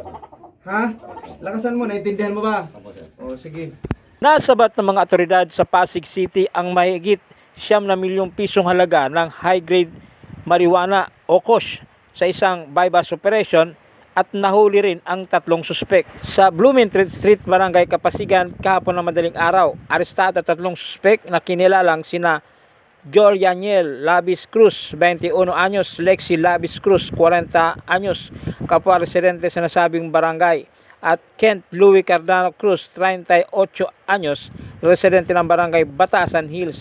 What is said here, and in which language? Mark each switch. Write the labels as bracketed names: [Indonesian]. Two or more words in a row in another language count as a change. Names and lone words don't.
[Filipino] Lakasan mo, naintindihan mo ba? O, sige. Nasabat ng mga otoridad sa Pasig City ang mahigit 9 na milyong pisong halaga ng [English] high-grade marijuana [Filipino] o kush sa isang [English] bypass operation [Filipino] at nahuli rin ang 3 suspek. Sa Blumentritt Street, Barangay Kapasigan, kahapon ng madaling araw, arestado 3 suspek na kinilalang sina Jorianiel Labis Cruz, 21 anyos, Lexi Labis Cruz, 40 anyos, kapwa residente sa nasabing barangay, at Kent Louis Cardano Cruz, 38 anyos, residente ng barangay Batasan Hills.